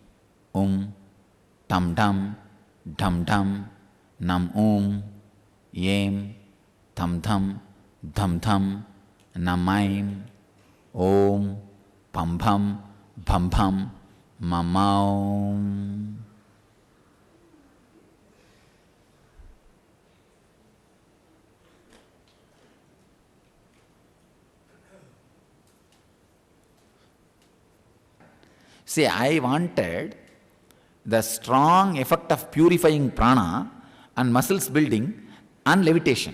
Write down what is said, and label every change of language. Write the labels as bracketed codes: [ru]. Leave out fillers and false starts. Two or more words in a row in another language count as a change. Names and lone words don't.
[sa] tam tam, dham dham, nam yem, tham tham, dham tham, namaim, pam pam, pam pam, mamaum. [en] See, I wanted the strong effect of purifying prana and muscles building and levitation.